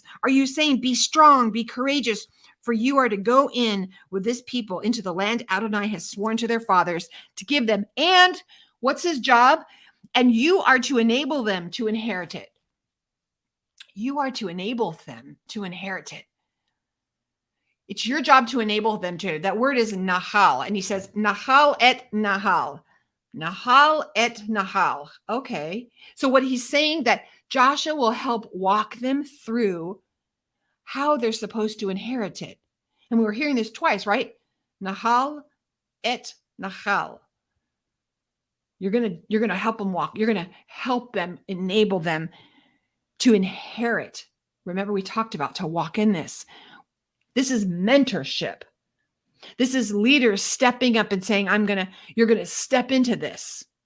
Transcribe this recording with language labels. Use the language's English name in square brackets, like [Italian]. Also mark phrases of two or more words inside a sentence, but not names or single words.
[English] Are you saying, be strong, be courageous, for you are to go in with this people into the land Adonai has sworn to their fathers to give them. And what's his job? And you are to enable them to inherit it. You are to enable them to inherit it. It's your job to enable them to. That word is nahal. And he says, [Hebrew] nahal et nahal. Nahal et nahal. [English] Okay. So what he's saying, that Joshua will help walk them through how they're supposed to inherit it. And we were hearing this twice, right? [Hebrew] Nahal et nahal. [English] You're going to help them walk. You're going to help them, enable them to inherit. Remember, we talked about to walk in this. This is mentorship. This is leaders stepping up and saying, you're going to step into this.